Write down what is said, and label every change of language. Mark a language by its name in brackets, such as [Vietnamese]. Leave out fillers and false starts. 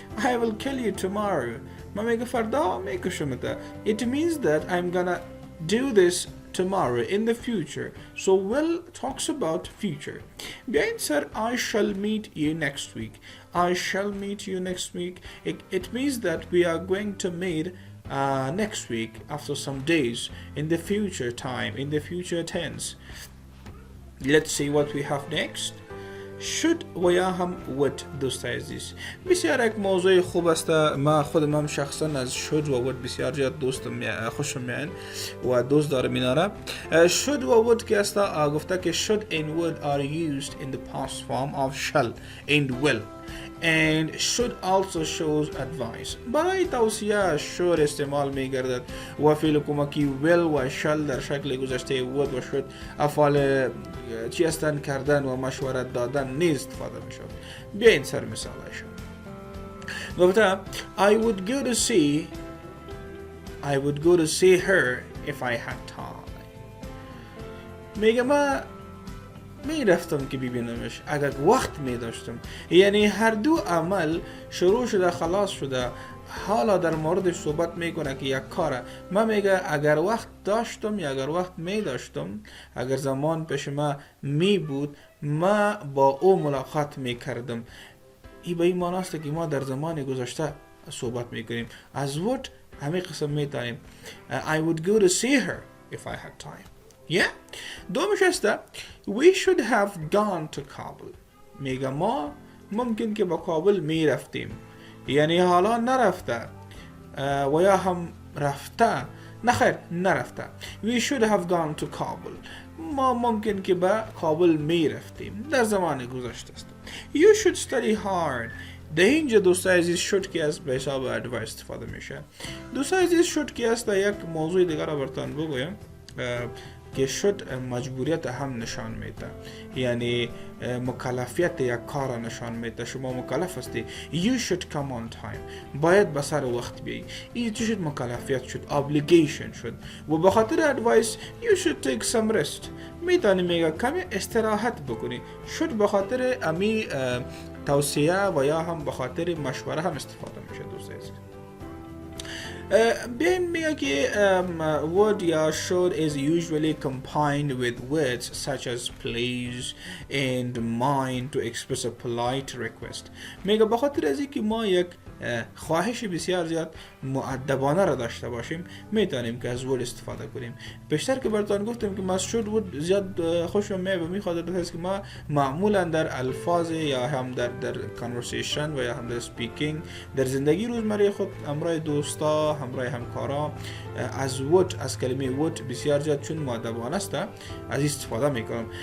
[English] I will kill you tomorrow. [Persian] ما میگه فردا میکشمت. [English] It means that I'm gonna do this tomorrow in the future. So will talks about future. [Persian] بیاین سر [English] I shall meet you next week. I shall meet you next week. It means that we are going to meet next week after some days in the future time, in the future tense. Let's see what we have next. [Persian] should و یا هم would. دوست عزیز بسیار یک موضوع خوب است. ما خودم هم شخصا از should و would بسیار زیاد خوشم میاد و دوست دارم اینا. [English] should و would [Persian] که است گفته که [English] should and would are used in the past form of shall and will and should also shows advice. [Persian] برای توصیه should استعمال می گردد و فعل کمکی will و shall در شکل گذشته would و should افعال چی هستند کردن و مشورت دادن نیز استفاده می شود. بیاین سر مثالش. [English] گفته I would go to see her if I had time. [Persian] میگه ما می رفتم که ببینمش اگر وقت می داشتم. یعنی هر دو عمل شروع شده خلاص شده، حالا در موردش صحبت میکنه که یک کاره. ما میگه اگر وقت داشتم یا اگر وقت می داشتم، اگر زمان پیش ما می بود ما با او ملاقات می کردم. این به این معنی است که ما در زمان گذشته صحبت میکنیم. [English] از would [Persian] همه قسم میتونیم [English] I would go to see her if I had time. Yeah. [Persian] دومش است [English] we should have gone to Kabul. [Persian] میگه ما ممکن که با کابل میرفتیم. یعنی حالا نرفته و یا هم رفته. نخیر نرفته. [English] We should have gone to Kabul. [Persian] ما ممکن که با کابل میرفتیم. در زمان گذشته است. [English] You should study hard. [Persian] در اینجا دوست عزیز should که است به حساب ادوایس استفاده میشه. دوست عزیز should که است یک موضوع دیگر را براتون بگویم که should مجبوریت هم نشان میده. یعنی مکلفیت یک کار نشان میده. شما مکلف هستی. [English] You should come on time. [Persian] باید به سر وقت بیایی. این چی شد؟ مکلفیت شد. obligation شد. و به خاطر [English] advice you should take some rest. [Persian] میتونی میگه کمی استراحت بکنی. should به خاطر امی توصیه و یا هم به خاطر مشوره هم استفاده میشه دوست عزیز. بیاین میگه که [English] would یا should is usually combined with words such as please and mind to express a polite request. [Persian] میگه به خاطر از اینکه ما یک خواهش بسیار زیاد مؤدبانه را داشته باشیم میتونیم که از would استفاده کنیم. بیشتر که براتون گفتم که ما should would زیاد خوشم میاد و میخواد است که ما معمولا در الفاظ یا هم در conversation و یا هم در speaking در زندگی روزمره خود همراه دوستا همراه همکارا از would از کلمه would بسیار زیاد چون مؤدبانه است از استفاده میکنم.